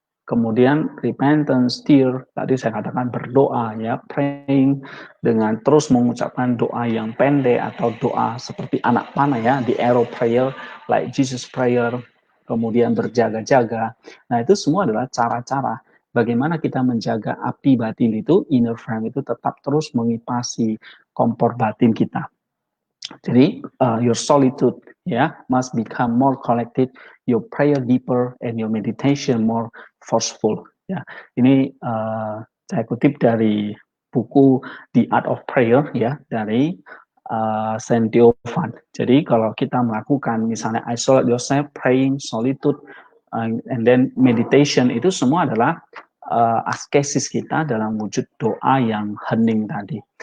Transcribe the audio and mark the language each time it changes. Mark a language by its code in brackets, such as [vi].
[id] Kemudian repentance, tear, tadi saya katakan berdoa, ya, praying dengan terus mengucapkan doa yang pendek atau doa seperti anak panah, ya, [en] the arrow prayer, like Jesus prayer, [id] kemudian berjaga-jaga. Nah, itu semua adalah cara-cara bagaimana kita menjaga api batin itu, inner flame itu tetap terus mengipasi kompor batin kita. [en] Jadi your solitude, ya, must become more collected, your prayer deeper, and your meditation more forceful. [id] Ya, ini saya kutip dari buku The Art of Prayer, ya, dari Saint Diophant. Jadi kalau kita melakukan misalnya [en] isolate yourself, praying, solitude, and then meditation, [id] itu semua adalah askesis kita dalam wujud doa yang hening tadi.